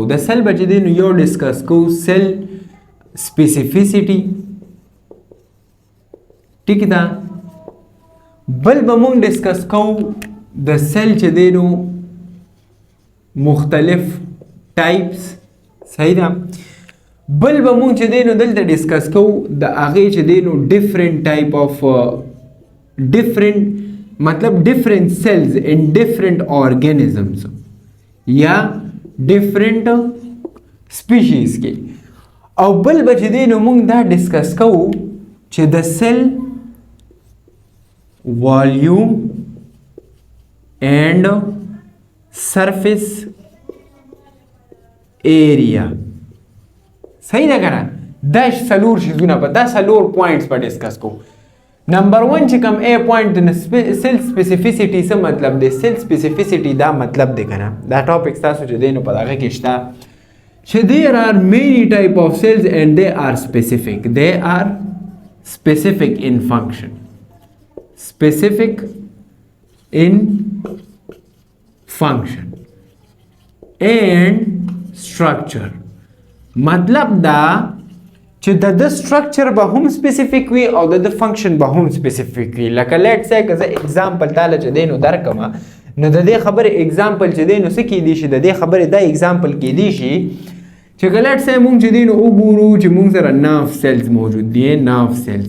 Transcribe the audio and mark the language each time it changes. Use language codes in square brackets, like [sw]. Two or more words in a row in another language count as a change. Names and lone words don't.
[ps] د سیل به چې دی نو یو ډسکس کوو [en] cell specificity, [ps] ټیک ده. بل به مونږ ډسکس کوو د سیل چې دی نو مختلف ټایپس، صحیح ده. بل به مونږ چې دی نو دلته ډسکس کوو د هغې چې دی نو [en] different type of different cells in different organisms [ps] یا [en] different species [ps] کې. او بل به چې دی نو مونږ دا ډسکس کوو چې د [en] cell volume and surface area, [ps] صحیح ده که نه؟ دا 4 شیزونه په دا 4 پوینټس په ډسکس کوو. نمبر 1 چې کوم A پوینټ د [en] cell specificity [ps] څه مطلب دی؟ [en] cell specificity [ps] دا مطلب دی که نه، دا ټاپک تاسو چې دی نو په دغه کې شته چې [en] there are many type of cells and they are specific in function, specific in function and structure. [ps] مطلب دا چې د سټرکچر به هم سپیسیفیک وي او د فنکشن به هم سپیسیفیک وي. لکه [en] let's say [ps] که زه اگزامپل تاله چې دی نو درکمه نو د دې خبرې اگزامپل چې دی نو څه کیدی شي، د دې خبرې دا اگزامپل کیدی شي چې که [en] let's say [ps] مونږ چې دی نو وګورو چې مونږ سره [en] nerve cells [ps] موجود دي، [en] nerve cells.